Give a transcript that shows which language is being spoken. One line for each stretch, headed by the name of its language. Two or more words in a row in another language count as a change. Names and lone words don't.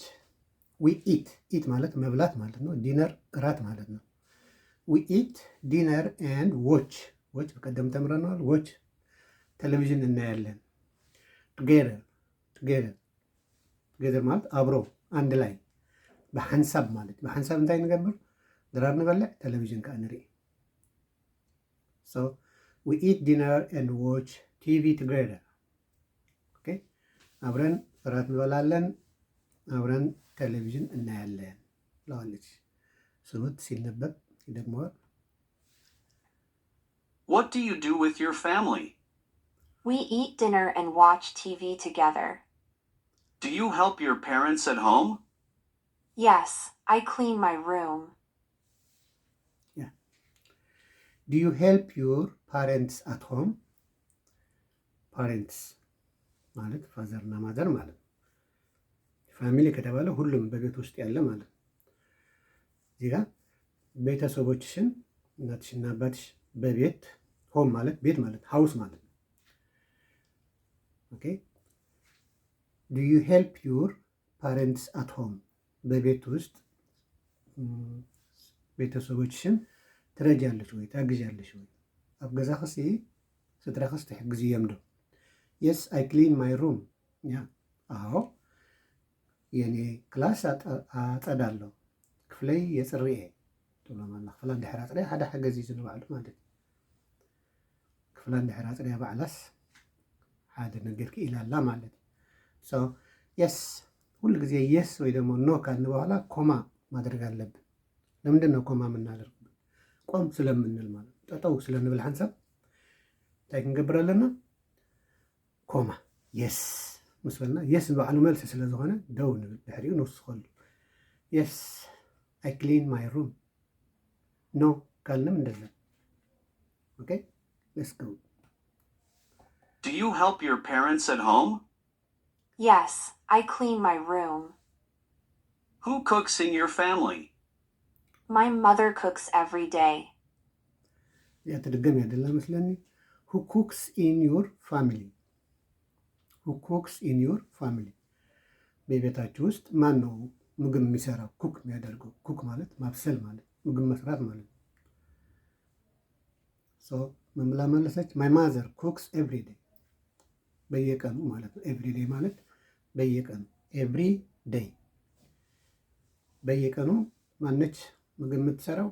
English: we eat eat
Amharic: ማለት መብላት ማለት ነው። ዲነር እራት ማለት ነው።
English: we eat dinner and watch watch
Amharic: በቀደም ተምረነዋል። ዎች ቴሌቪዥን እናያለን።
English: together together together
Amharic: ማለት አብሮ አንድ ላይ በሐንሳብ ማለት
Tigrinya: በሐንሳብ እንታይ ንገብር ድራር ንበልዕ ቴሌቪዥን ከዓ ንርኢ።
English: so we eat dinner and watch TV together።
Amharic: ኦኬ አብረን እራት እንበላለን፣ አብረን ቴሌቪዥን እናያለን ብለዋለች። ስሙት ሲነበብ ይደግመዋል።
English: What do you do with your family? We eat dinner and watch TV together. Do you help your parents at home? Yes, I clean my room. Yeah. Do you help your parents at home?
Amharic: Parents ማለት ፋዘር እና ማዘር ማለት ነው። ፋሚሊ ከተባለ ሁሉም በቤት ውስጥ ያለ ማለት ነው። እዚህ ጋር ቤተሰቦችሽን እናትሽና አባትሽ በቤት ሆም ማለት ቤት ማለት ሃውስ ማለት ነው።
English: okay do you help your parents at home
Amharic: በቤት ውስጥ ቤተሰቦችሽን ትረጃለሽ ወይ ታግዣለሽ ወይ?
Tigrinya: ኣብ ገዛኽሲ ስድራኽስ ትሕግዝ እዮም ዶ?
English: yes I clean my room
Amharic: ያ አዎ የኔ ክላስ አጸዳለሁ
Tigrinya: ክፍለይ የፅርየ ትብሎ ማለት ክፍላ እንድሕር ኣፅርያ ሓደ ሓገዝ እዩ ዝንባዕሉ ማለት እዩ። ክፍላ እንድሕር ኣፅርያ ባዕላስ ሓደ ነገር ክኢላላ ማለት እዩ።
Amharic: ሶ የስ ሁሉ ጊዜ የስ ወይ ደግሞ ኖ ካልን በኋላ ኮማ ማድረግ አለብን። ለምንድን ነው ኮማ የምናደርግበት? ቆም ስለምንል ማለት ነው።
Tigrinya: ጠጠው ስለንብል ሓንሳብ እንታይ ክንገብር ኣለና? ኮማ የስ ምስ በልና የስ ንባዕሉ መልሲ ስለ ዝኾነ ደው ንብል ድሕሪኡ ንውስኸሉ።
English: yes I clean my room
Amharic: ኖ ካልንም እንደዛ።
English: okay let's go። Do you help your parents at home? Yes, I clean my room. Who cooks in your family? My mother cooks every day.
Tigrinya: ያ ተደገም ያደላ መስለኒ
English: who cooks in your family who cooks in your family
Amharic: በቤታችሁ ውስጥ ማን ነው ምግብ የሚሰራው? ኩክ የሚያደርገው። ኩክ ማለት ማብሰል ማለት ምግብ መስራት ማለት ነው። ሶ ምን ብላ መለሰች?
English: my mother cooks every day
Amharic: በየቀኑ ማለት ነው።
English: every day
Amharic: ማለት በየቀኑ
English: every day
Amharic: በየቀኑ ማነች ምግብ የምትሰራው?